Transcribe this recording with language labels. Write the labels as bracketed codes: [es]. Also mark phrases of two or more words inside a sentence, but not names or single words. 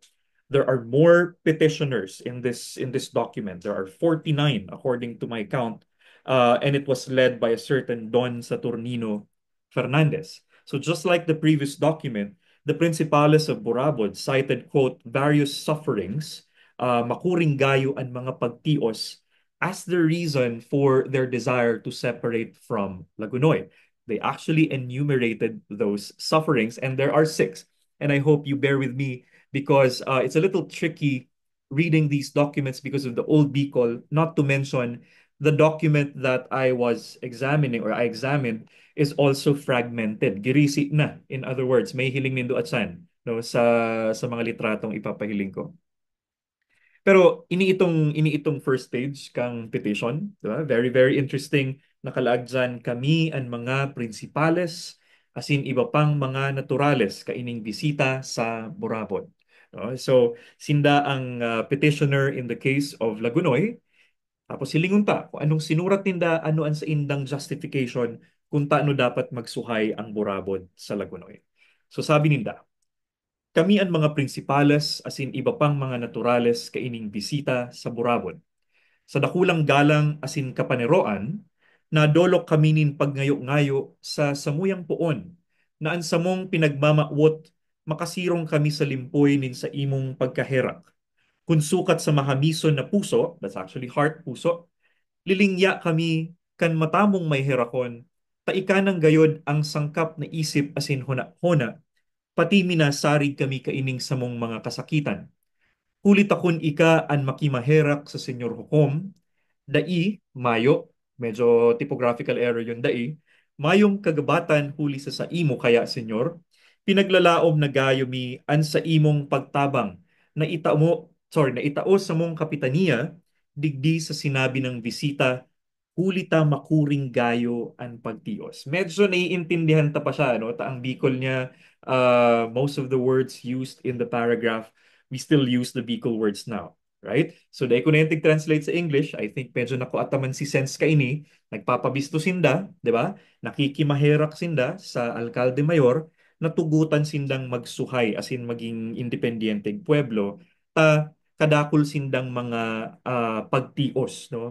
[en] There are more petitioners in this document. There are 49 according to my count, and it was led by a certain Don Saturnino Fernandez. So just like the previous document, the Principales of Borabod cited, quote, various sufferings, [bik] makuring gayo ang mga pagtios [en] as the reason for their desire to separate from Lagunoy. They actually enumerated those sufferings, and there are 6. And I hope you bear with me because it's a little tricky reading these documents because of the old Bicol, not to mention the document that I was examining or I examined is also fragmented. [bik] Girisi na, [en] in other words, [bik] may hiling nindo atsan no, sa mga litratong ipapahiling ko. Pero ini itong [en] first stage [bik] kang petition, diba? [en] Very very interesting [bik] nakalaag dyan kami ang mga principales as in iba pang mga naturales kaining bisita sa Borabon. No? So sinda ang petitioner [en] in the case of [bik] Lagunoy tapos silingon ta kung anong sinurat ninda ano ang sa indang justification kung taano dapat magsuhay ang burabod sa Lagunoy. So sabi ninda, kami ang mga prinsipales asin iba pang mga naturales kaining bisita sa burabod. Sa dakulang galang asin kapaneroan, nadolok kami nin pagngayo-ngayo sa samuyang puon, na ansamong pinagmamawot makasirong kami sa limpoy nin sa imong pagkaherak. Kung sukat sa mahamison na puso, [en] that's actually heart, [bik] puso, lilingya kami kan matamong may herakon, taikanang gayod ang sangkap na isip asin huna-huna, pati minasarig kami kaining samong mga kasakitan. Kulit akon ika an makimaherak sa Senyor Hukom, dai, mayo, medyo [en] typographical error [bik] yung dai, mayong kagabatan huli sa imo kaya, Senyor, pinaglalaom na gayo mi an sa imong pagtabang na na itao sa mong kapitaniya, digdi sa sinabi ng bisita, huli ta makuring gayo an pagtios. Medyo naiintindihan ta pa siya, no? Ta ang Bicol niya, [en] most of the words used in the paragraph, we still use the Bicol words now. Right? So, [bik] dahil ko na yung translate sa English, [en] I think [bik] medyo nakuataman si sense kaini, nagpapabisto sinda, di ba? Nakikimaherak sinda sa alkalde mayor, natugutan sindang magsuhay, as in maging independenteng pueblo, ta kadakol sindang mga pagtios, no?